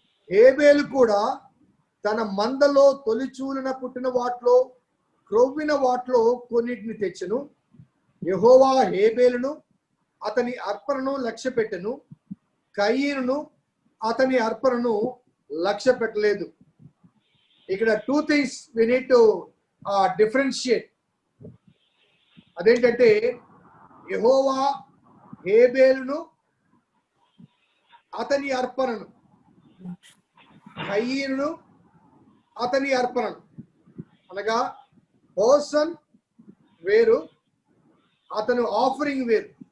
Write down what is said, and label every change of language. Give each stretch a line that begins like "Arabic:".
Telugu: హేబేలు కూడా తన మందలో తొలిచూలిన పుట్టిన వాటిలో, క్రొవ్విన వాటిలో కొన్నిటిని తెచ్చెను. యెహోవా హేబేలును అతని అర్పణను లక్ష్య పెట్టెను, కయ్యూను అతని అర్పణను లక్ష్య పెట్టలేదు. ఇక్కడ
English: 2 things we need to differentiate.
Telugu: అదేంటంటే, యెహోవా హేబేలును అతని అర్పణను, కయ్యూను అతని అర్పణను. అనగా పర్సన్ వేరు, అతను ఆఫరింగ్ వేరు.